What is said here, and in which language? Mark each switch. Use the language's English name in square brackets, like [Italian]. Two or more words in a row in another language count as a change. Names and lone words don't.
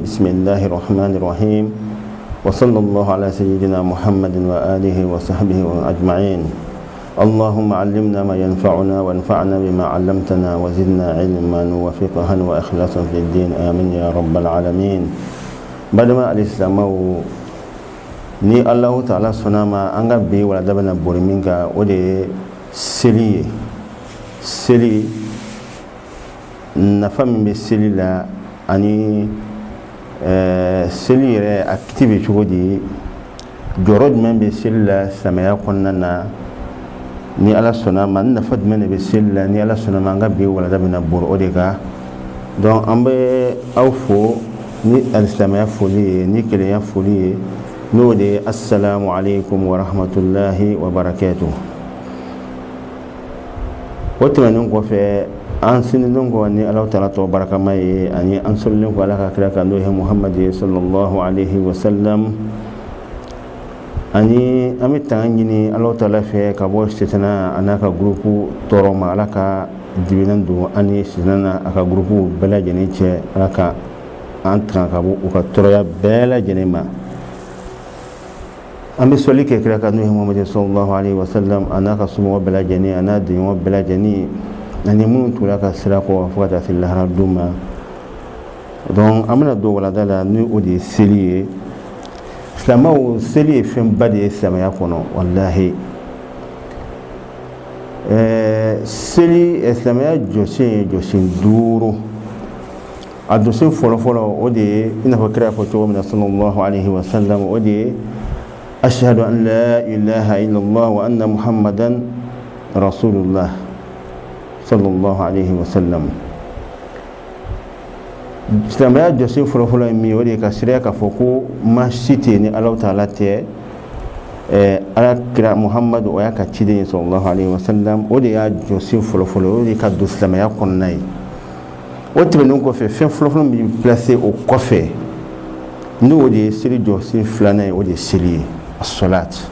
[Arabic] بسم الله الرحمن الرحيم، وصلى الله على سيدنا محمد وآله وصحبه أجمعين. اللهم علمنا ما ينفعنا وانفعنا بما علمتنا وزدنا علما وفقها وإخلاصا في الدين، آمين يا رب العالمين. بدما الإسلام [Bambara] ni Allahu Ta'ala sonama anga bi wala dabana boriminga ode seli nafa min bɛ seli la ani seli yɛrɛ active cogo di, jɔyɔrɔ jumɛn bɛ seli la samaya kɔnɔna na, ni Ala sɔnna ma nafa jumɛn de bɛ seli la ni Ala sɔnna ma an ka bi walada bɛna bori o de kan. Donc an bɛ aw fo ni alisamaya foli ye, ni kelenya foli ye, n'o de ye [Arabic] السلام عليكم ورحمة الله وبركاته. [Bambara] O tɛmɛnen kɔfɛ an sinidon ko ni Allahu Ta'ala to barakama ye, ani an sɔlilen ko Ala ka kira kan n'o ye Muhammad [Arabic] صلى الله عليه وسلم, [Bambara] ani an bɛ tanga ɲini Allahu Ta'ala fɛ ka bɔ sitana a n'a ka gurupu tɔɔrɔ ma. Ala ka dibinan don ani sitana a ka gurupu bɛɛ lajɛlen cɛ. Ala ka an tanga ka bɔ u ka tɔɔrɔya bɛɛ lajɛlen ma. An bɛ sɔli kɛ kira kan n'o ye Muhammad [Arabic] صلى الله عليه وسلم [Bambara] a n'a ka somɔgɔw bɛɛ lajɛlen, a n'a denɲɔgɔn bɛɛ lajɛlen, ani minnu tora ka sira kɔ fo ka taa se lahara don ma. Donc an bɛna don walada la ni o de ye seli ye. Silamɛw, seli ye fɛnba de ye silamɛya kɔnɔ, walahi. Seli silamɛya jɔsen ye jɔsen 5. A jɔsen fɔlɔfɔlɔ o de ye i n'a fɔ kira fɔ cogo min na [Arabic] صلى الله عليه وسلم, [Bambara] o de ye [Arabic] أشهد أن لا إله إلا الله وأن محمدا رسول الله صلى الله عليه وسلم. [Bambara] Silamɛya jɔsen fɔlɔfɔlɔ ye min ye, o de ye ka sariya k'a fɔ ko maa si tɛ yen ni Alahu Ta'ala tɛ, ala kira Muhammad o y'a ka ciden ye [Arabic] صلى الله عليه وسلم. [Bambara] O de y'a jɔsen fɔlɔfɔlɔ, o de ye ka don silamɛya kɔnɔna ye. O tɛmɛnen kɔfɛ fɛn fɔlɔfɔlɔ min bɛ placé o kɔfɛ, n'o de ye seli jɔsen 2nan ye, o de ye seli ye, as-salat.